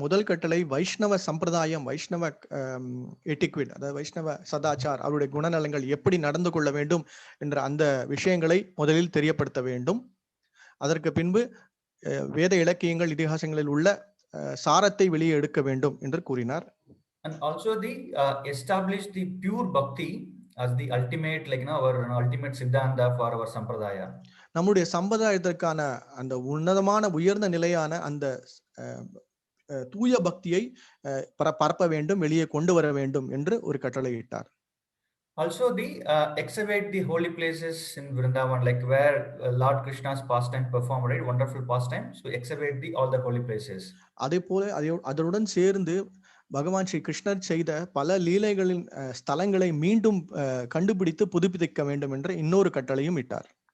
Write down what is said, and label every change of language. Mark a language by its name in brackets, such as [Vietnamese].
[Tamil] முதல் கட்டளை வைஷ்ணவ சம்பிரதாயம், வைஷ்ணவ எட்டிக்விட், அதாவது வைஷ்ணவ சதாச்சார், அவருடைய குணநலங்கள் எப்படி நடந்து கொள்ள வேண்டும் என்ற அந்த விஷயங்களை முதலில் தெரியப்படுத்த வேண்டும். அதற்கு பின்பு வேத இலக்கியங்கள் இதிகாசங்களில் உள்ள சாரத்தை வெளியே எடுக்க வேண்டும் என்று கூறினார். [English] And also establish the pure bhakti as the ultimate our ultimate siddhanta for our sampradaya. [Tamil] நம்முடைய சம்பிரதாயத்திற்கான அந்த உன்னதமான உயர்ந்த நிலையான அந்த தூய பக்தியை பரப்ப வேண்டும், வெளியே கொண்டு வர வேண்டும் என்று ஒரு கட்டளையிட்டார். [English] Also excavate the holy places in Vrindavan, where Lord Krishna's pastime performed, right? Wonderful pastime. So excavate all the holy places. [Tamil] அதே போல அதனுடன் சேர்ந்து பகவான் ஸ்ரீ கிருஷ்ணர் செய்த பல லீலைகளின் ஸ்தலங்களை மீண்டும் கண்டுபிடித்து புதுப்பிக்க வேண்டும் என்ற இன்னொரு கட்டளையும் இட்டார்.